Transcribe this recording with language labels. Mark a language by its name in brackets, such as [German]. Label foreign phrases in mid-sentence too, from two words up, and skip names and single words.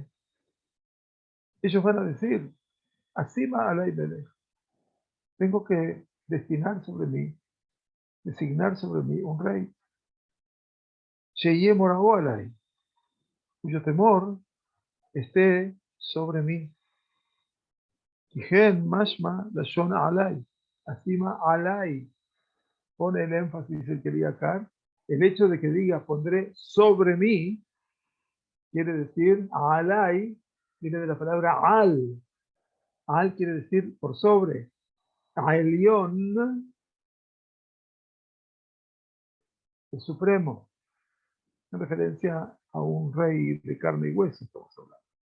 [Spanish] Ellos van a decir, [Hebrew] אשימה עלי מלך. [Spanish] Tengo que destinar sobre mí, designar sobre mí un rey. [Hebrew] שיהא מוראו עלי, [Spanish] cuyo temor esté sobre mí. [Hebrew] כי כן משמע לשון עלי. אשימה עלי. [Spanish] Pone el énfasis el quería acá. El hecho de que diga pondré sobre mí, quiere decir alay, viene de la palabra al. Al quiere decir por sobre. Aelion, el supremo, en referencia a un rey de carne y hueso, estamos hablando.